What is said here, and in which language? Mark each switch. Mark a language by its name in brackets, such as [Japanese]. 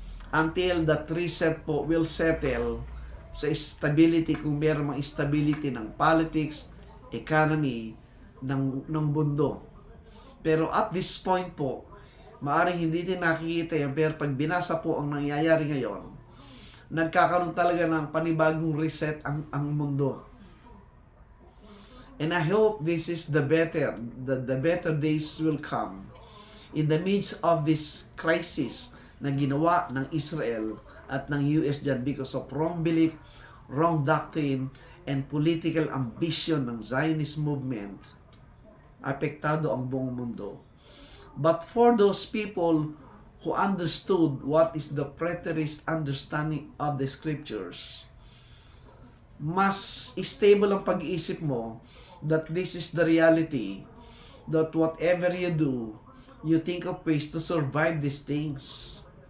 [English] Until that reset po will settle sa stability, [Filipino] kung meron mga stability [English] ng politics, economy, ng mundo. [Filipino] Pero [English] at this point [Filipino] po, maaring hindi din nakikita yan, pero pag binasa po ang nangyayari ngayon, nagkakaroon talaga ng panibagong reset ang mundo. [English] And I hope this is the better days will come in the midst of this crisis [Filipino] na ginawa ng Israel at ng US dyan [English] because of wrong belief, wrong doctrine, and political ambition ng Zionist movement. [Filipino] Apektado ang buong mundo. [English] But for those people who understood what is the preterist understanding of the scriptures, [Filipino] mas stable ang pag-iisip mo [English] that this is the reality, that whatever you do, you think of ways to survive these things.